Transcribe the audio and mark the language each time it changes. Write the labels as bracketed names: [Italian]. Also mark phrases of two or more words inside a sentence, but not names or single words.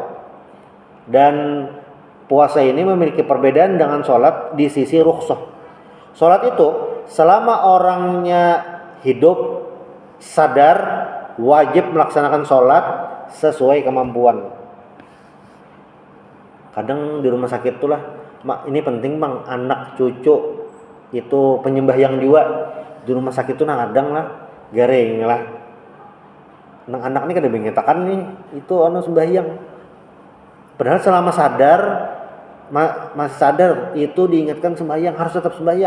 [Indonesian] Dan puasa ini memiliki perbedaan dengan sholat di sisi rukhsah. Sholat itu selama orangnya hidup sadar wajib melaksanakan sholat sesuai kemampuan. [Banjar] Kadang di rumah sakit tuh lah, ini penting bang, anak cucu itu penyembahyang juga di rumah sakit tuh kadang lah garing lah. [Indonesian] Anak-anak ini kada mengatakan nih itu sembahyang. Padahal selama sadar masih sadar itu diingatkan sembahyang, harus tetap sembahyang.